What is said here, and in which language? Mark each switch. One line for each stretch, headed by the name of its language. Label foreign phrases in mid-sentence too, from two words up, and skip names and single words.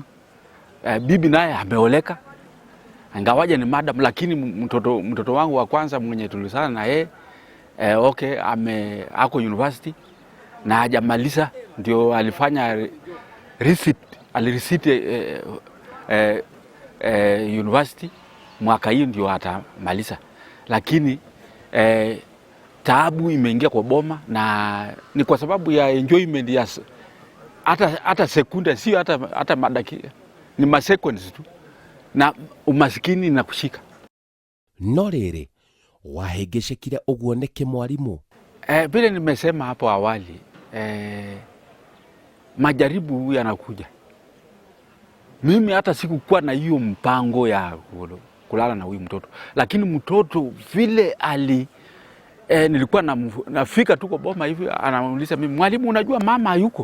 Swahili: Bibi naye ameoleka, ingawaje ni madam, lakini mtoto wangu wa kwanza mwenye tulisana na yeye ako university na hajamaliza, ndio alifanya alireceipt university mwaka hii ndio atamaliza, lakini taabu imeingia kwa boma, na ni kwa sababu ya enjoyment ya hata sekunde, sio hata madakika, ni maseconds tu, na umasikini na kushika.
Kikuyu: No rĩrĩ wahĩngĩcĩkire ũguo nĩkĩ mwarimũ?
Swahili: Vile nimesema hapo awali, majaribu yanakuja. Mimi hata sikukuwa na hiyo mpango ya kulala na huyu mtoto, lakini mtoto vile nilikuwa nafika tu kwa boma hivi, anauliza mimi, mwalimu, unajua mama hayuko?